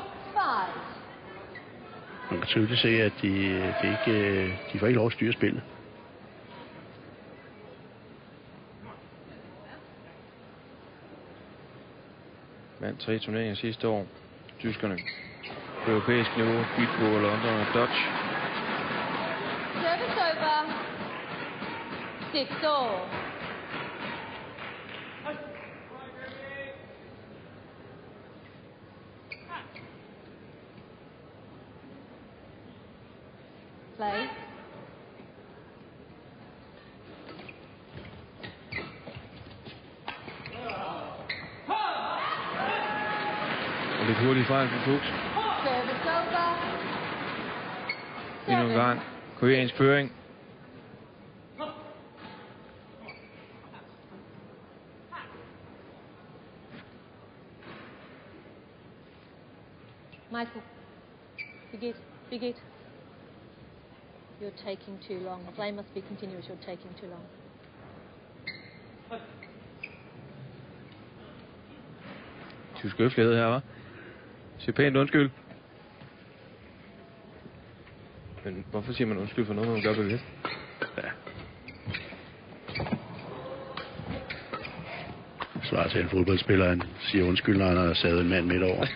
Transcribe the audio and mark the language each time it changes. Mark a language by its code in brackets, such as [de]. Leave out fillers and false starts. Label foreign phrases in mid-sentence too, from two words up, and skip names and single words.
[da] Man kan tydeligt se, at de får ikke lov at styre spillet. Vandt 3 turneringer sidste år. Tyskerne på europæisk niveau. Bitbo, London og Dutch. [en] Service over. 6-all. Play. [da] Og lidt hurtigt fejl for Fuchs. [en] Service over. [da] Endnu en gang. Koreansk føring. Michael. [en] Big it. You're taking too long. The play must be continuous. You're taking too long. [da] Tysk høflighed her, hva'? Siger pænt undskyld. Men hvorfor siger man undskyld for noget, man gør bevidst? Ja. Svarer til en fodboldspiller, han siger undskyld, når han har savet en mand midt over.